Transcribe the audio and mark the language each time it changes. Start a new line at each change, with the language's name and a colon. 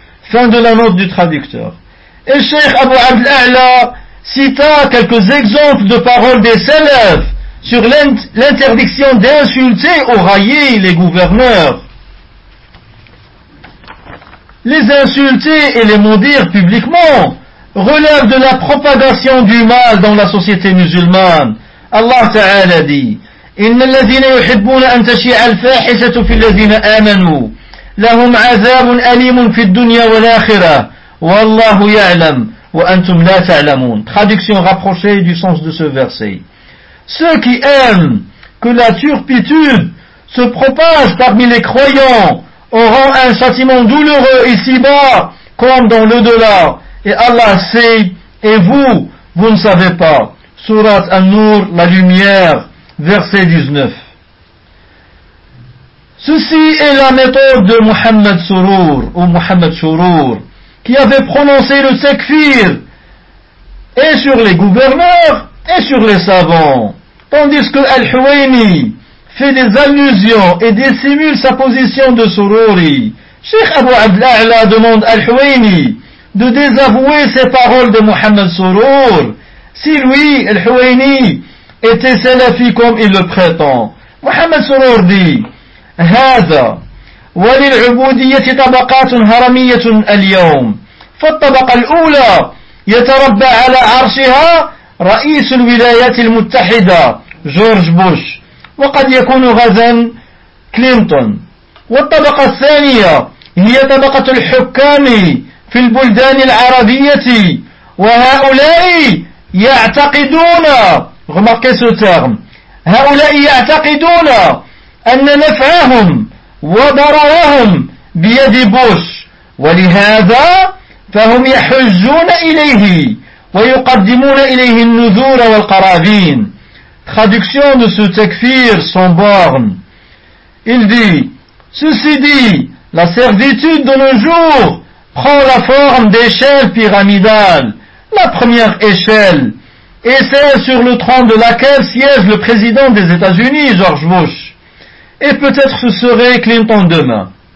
French: Fin de la note du traducteur. Et Cheikh Abu Abd al-A'la cita quelques exemples de paroles des salafs sur l'interdiction d'insulter ou railler les gouverneurs. Les insulter et les maudire publiquement relève de la propagation du mal dans la société musulmane. Allah Ta'ala dit:
Arabic: إن الذين يحبون أن تشيع الفاحشة في الذين آمنوا لهم عذاب أليم في الدنيا والآخرة والله يعلم وأنتم لا تعلمون.
French: Traduction rapprochée du sens de ce verset. Ceux qui aiment que la turpitude se propage parmi les croyants auront un châtiment douloureux ici-bas comme dans l'au-delà. Et Allah sait, et vous ne savez pas. Surat An-Nur, la lumière. Verset 19. Ceci est la méthode de Muhammad Surur ou Muhammad Surur, qui avait prononcé le takfir et sur les gouverneurs et sur les savants, tandis que Al-Huwaini fait des allusions et dissimule sa position de Sururi. Cheikh Abu Abd al-A'la demande Al-Huwaini de désavouer ses paroles de Muhammad Surur si lui, Al-Huwaini, était salafi comme il le prétend. Muhammad Surur dit:
Arabic: هذا وللعبودية طبقات هرمية اليوم فالطبقة الأولى يتربى على عرشها رئيس الولايات المتحدة جورج بوش وقد يكون غزا كلينتون والطبقة الثانية هي طبقة الحكام في البلدان العربية وهؤلاء يعتقدون.
French: Remarquez ce terme.
Arabic: هؤلاء يعتقدون أن نفعهم وضررهم بيد بوش ولهذا فهم يحجون إليه ويقدمون إليه النذور والقرابين.
French: Traduction de ce takfir sans borne. Il dit: ceci dit, la servitude de nos jours prend la forme d'échelle pyramidale. La première échelle et celle sur le trône de laquelle siège le président des États-Unis, George Bush, et peut-être ce serait Clinton demain.